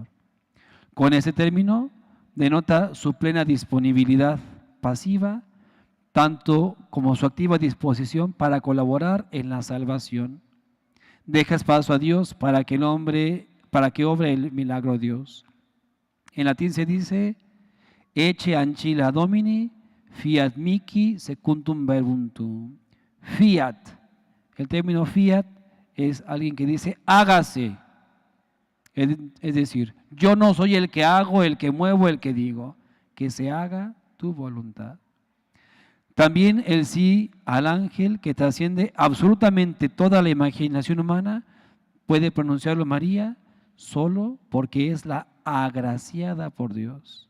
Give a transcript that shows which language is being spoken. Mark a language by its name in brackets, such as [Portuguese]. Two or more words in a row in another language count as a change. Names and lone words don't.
[Spanish] Con ese término denota su plena disponibilidad pasiva, tanto como su activa disposición para colaborar en la salvación. Deja espacio a Dios para que obre el milagro de Dios. En latín se dice: [Latin] Ecce ancilla Domini, fiat mihi secundum verbum tuum. [Spanish] Fiat. El término fiat es alguien que dice hágase. Es decir, yo no soy el que hago, el que muevo, el que digo. Que se haga tu voluntad. También el sí al ángel, que trasciende absolutamente toda la imaginación humana, puede pronunciarlo María solo porque es la agraciada por Dios.